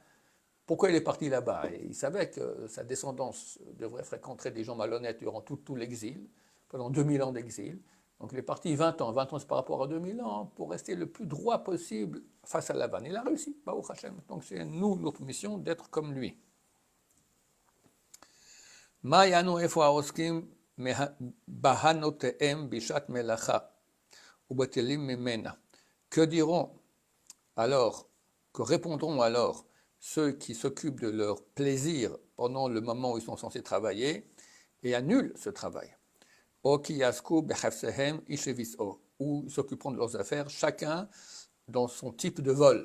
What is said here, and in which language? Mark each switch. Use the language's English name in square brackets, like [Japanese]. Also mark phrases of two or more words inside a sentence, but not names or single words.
[French] Pourquoi il est parti là-bas? Il savait que sa descendance devrait fréquenter des gens malhonnêtes durant tout l'exil, pendant 2000 ans d'exil. Donc il est parti 20 ans. 20 ans, c'est par rapport à 2000 ans, pour rester le plus droit possible face à Lavan. Il a réussi, [Hebrew] ברוך השם. [French] Donc c'est nous, notre mission, d'être comme lui. [Hebrew] מה יענו אפוא העוסקים בהנאותיהם בשעת מלאכה ובטלים ממנה. [French] Que diront alors, que répondront alors ceux qui s'occupent de leur plaisir pendant le moment où ils sont censés travailler et annulent ce travail? Ou ils s'occuperont de leurs affaires, chacun dans son type de vol.